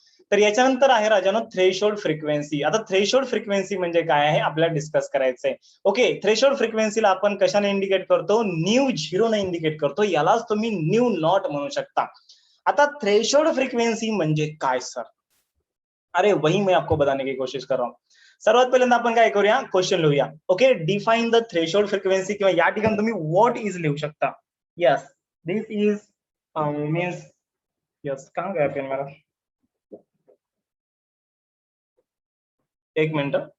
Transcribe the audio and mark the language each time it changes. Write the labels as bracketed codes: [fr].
[mr] तर याच्यानंतर आहे राजानो थ्रेशोल्ड फ्रिक्वेन्सी. आता थ्रेशोल्ड फ्रिक्वेन्सी म्हणजे काय आहे आपल्याला डिस्कस करायचंय. ओके, थ्रेशोल्ड फ्रिक्वेन्सीला आपण कशाने इंडिकेट करतो? न्यू झिरो ने इंडिकेट करतो. यालाच तुम्ही न्यू नॉट म्हणू शकता. आता थ्रेशोल्ड फ्रिक्वेन्सी म्हणजे काय सर? [hi] अरे वही मैं आपको बताने की कोशिश कर रहा हूँ. [mr] सर्वात पहिल्यांदा आपण काय करूया, क्वेश्चन लिहूया. Okay, [en] define the threshold frequency, [mr] किंवा या ठिकाणी तुम्ही व्हॉट इज लिहू शकता. [hi] Yes, [en] this is means, [hi] yes कहाँ गया पेन मेरा, एक मिनिट.